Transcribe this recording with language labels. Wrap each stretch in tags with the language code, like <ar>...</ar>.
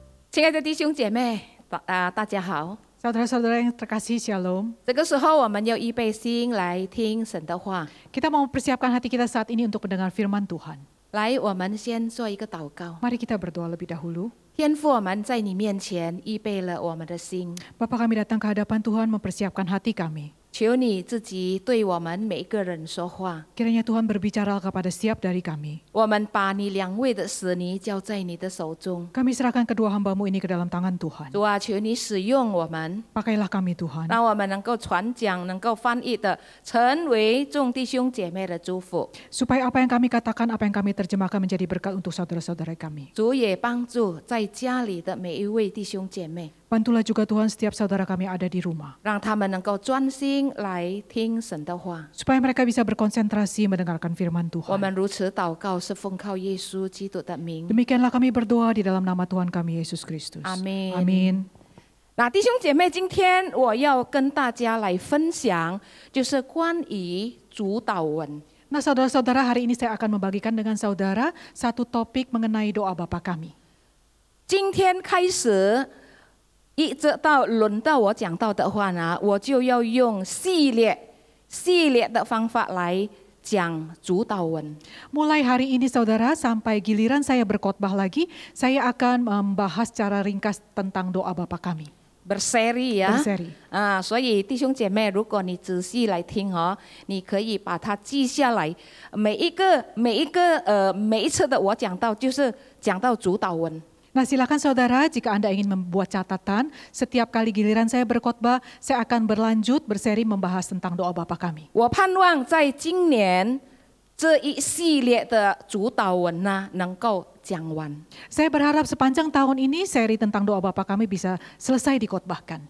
<zh>亲爱的弟兄姐妹，大家好。</zh> <id>Saudara-saudara yang terkasih, Shalom.</id> <zh>这个时候我们要预备心来听神的话。</zh> <id>Kita mau persiapkan hati kita saat ini untuk mendengar firman Tuhan.</id> <zh>来，我们先做一个祷告。</zh> <id>Mari kita berdoa lebih dahulu.</id> <zh>天父，我们在你面前预备了我们的心，</zh> <id>Bapa, kami datang ke hadapan Tuhan mempersiapkan hati kami.</id> <zh>求你自己对我们每个人说话。</zh> <id>Kiranya Tuhan berbicara kepada setiap dari kami.</id> <zh>我们把你两位的使女交在你的手中。</zh> <id>Kami serahkan kedua hamba-Mu ini ke dalam tangan Tuhan.</id> <zh>主啊，求你使用我们，</zh> <id>Pakailah kami Tuhan.</id> <zh>让我们能够传讲、能够翻译的，成为众弟兄姐妹的祝福。</zh> <id>Supaya apa yang kami katakan, apa yang kami terjemahkan menjadi berkat untuk saudara-saudara kami.</id> <zh>主也帮助在家里的每一位弟兄姐妹，</zh> <id>Bantulah juga Tuhan setiap saudara kami ada di rumah.</id> <zh>让他们能够专心来听神的话。</zh> <id>Supaya mereka bisa berkonsentrasi mendengarkan firman</id> <zh>我</zh> <id>Tuhan.</id> <zh>们如此祷告，是奉靠耶稣基督的名。</zh> <id>Demikianlah kami berdoa di dalam nama Tuhan kami Yesus Kristus. Amin. Amin.</id> <zh>那弟兄姐妹，今天我要跟大家来分享，就是关于主祷文。</zh> <id>Nah, saudara-saudara, hari ini saya akan membagikan dengan saudara satu topik mengenai doa Bapa kami.</id> <zh>今天开始，一直到轮到我讲到的话呢，我就要用系列的方法来讲主祷文。</zh> <id>Mulai hari ini saudara, sampai giliran saya berkhotbah lagi, saya akan membahas secara ringkas tentang doa Bapa kami. berseri</id> <zh>呀，</zh> <id>Berseri.</id> <zh>所以弟兄姐妹，如果你仔细来听哦，你可以把它记下来。每一次的我讲到，就是讲到主祷文。</zh> <id>Nah, silakan saudara, jika Anda ingin membuat catatan, setiap kali giliran saya berkhotbah, saya akan berlanjut berseri membahas tentang doa Bapa kami.</id> <zh>我盼望在今年这一系列的主导文呢能够讲完。</zh> <id>Saya berharap sepanjang tahun ini seri tentang doa Bapa kami bisa selesai dikotbahkan.</id>